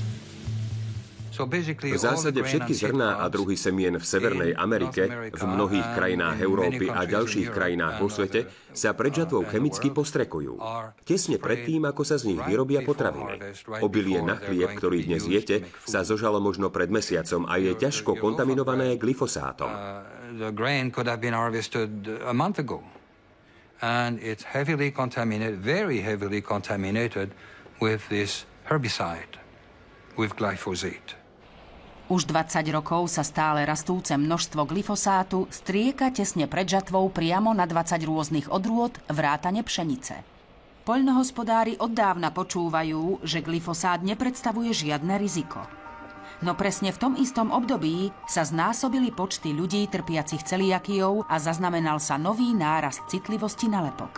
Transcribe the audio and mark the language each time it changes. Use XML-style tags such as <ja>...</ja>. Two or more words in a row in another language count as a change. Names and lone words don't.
<sk>V zásade všetky zrná a druhy semien v Severnej Amerike, v mnohých krajinách Európy a ďalších krajinách vo svete sa pred žatvou chemicky postrekujú. Tesne predtým, ako sa z nich vyrobia potraviny. Obilie na chlieb, ktorý dnes jete, sa zožalo možno pred mesiacom a je ťažko kontaminované glyfosátom.</sk> <en>The grain could have been harvested a month ago. And it's heavily contaminated, very heavily contaminated with this herbicide, with glyphosate.</en> <sk>Už 20 rokov sa stále rastúce množstvo glyfosátu strieka tesne pred žatvou priamo na 20 rôznych odrôd vrátane pšenice. Poľnohospodári od dávna počúvajú, že glyfosát nepredstavuje žiadne riziko. No presne v tom istom období sa znásobili počty ľudí trpiacich celiakiou a zaznamenal sa nový nárast citlivosti na lepok.</sk>